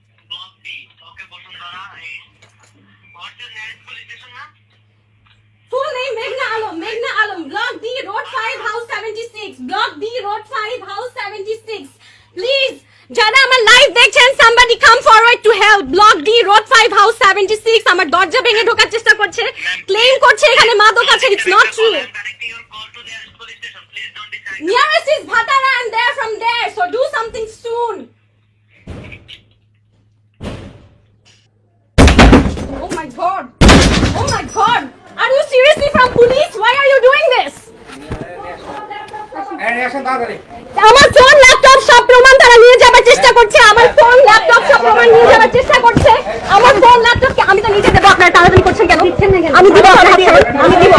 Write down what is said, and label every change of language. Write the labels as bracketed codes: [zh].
[en] Block B. Okay, Bosundhara. What's your nearest police station, ma'am? Full name Meghna Alam. Meghna Alam. Block D, Road 5, House 76. Block D, Road 5, House 76. Please, [bn] যারা আমার live দেখছেন, [en] somebody come forward to help. Block D, Road 5, House 76. [bn] আমার দরজা ভেঙে ঢোকার চেষ্টা করছে, claim করছে এখানে মাদক আছে. [en] It's not true. I'm directing your call to nearest police station. Please don't decide. Nearest is Bhatara and they're from there. So do something soon. Oh my God. Oh my God. Are you seriously from police? Why are you doing this? [bn] আমার phone laptop সব প্রমাণ তারা নিয়ে যাবার চেষ্টা করছে। আমার phone laptop সব প্রমাণ নিয়ে যাবার চেষ্টা করছে। আমার ফোন ল্যাপটপ আমি তো নিজে দেবো, আপনারা তাড়াতাড়ি করছেন কেন? আমি দিব আপনার হাতে, আমি